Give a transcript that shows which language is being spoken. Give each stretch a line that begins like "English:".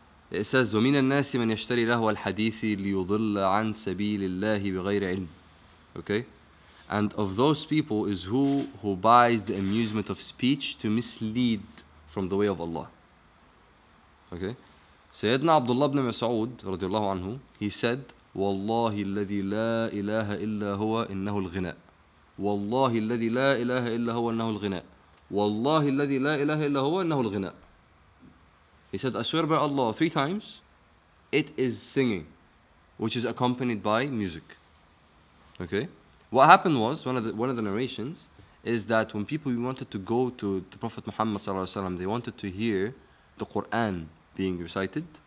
English: It says,
Arabic: وَمِنَ النَّاسِ مَنْ يَشْتَرِي لَهْوَ الْحَدِيثِ لِيُضِلَّ عَنْ سَبِيلِ اللَّهِ بِغَيْرِ عِلْمٍ.
English: Okay? And of those people is who buys the amusement of speech to mislead from the way of Allah. Okay? Sayyidina Abdullah ibn Mas'ud radiallahu anhu, he said,
Arabic: وَاللَّهِ الَّذِي لَا إِلَهَ إِلَّا هُوَ إِنَّهُ الْغِنَاءُ وَاللَّهِ الَّذِي لَا إِلَهَ إِلَّا هُوَ إِنَّهُ الْغِنَاءُ وَاللَّهِ الَّذِي لَا إِلَهَ إِلَّا هُوَ إِنَّهُ الْغِنَاءُ.
English: He said, I swear by Allah 3 times, it is singing, which is accompanied by music. Okay? What happened was, one of the narrations is that when people wanted to go to the Prophet Muhammad ﷺ, they wanted to hear the Qur'an being recited.